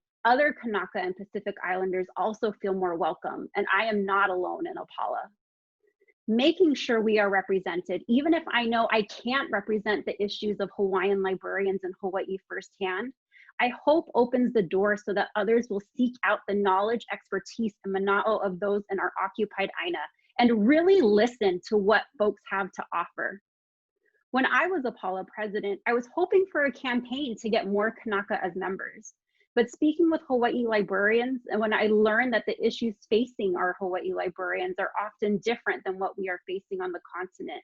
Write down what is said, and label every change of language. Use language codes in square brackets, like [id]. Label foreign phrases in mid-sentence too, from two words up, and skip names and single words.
[en] Other Kanaka and Pacific Islanders also feel more welcome, and I am not alone in Apala. Making sure we are represented, even if I know I can't represent the issues of Hawaiian librarians in Hawaii firsthand, I hope opens the door so that others will seek out the knowledge, expertise, and manaʻo of those in our occupied Aina and really listen to what folks have to offer. When I was Apala president, I was hoping for a campaign to get more Kanaka as members. But speaking with Hawaii librarians, and when I learned that the issues facing our Hawaii librarians are often different than what we are facing on the continent.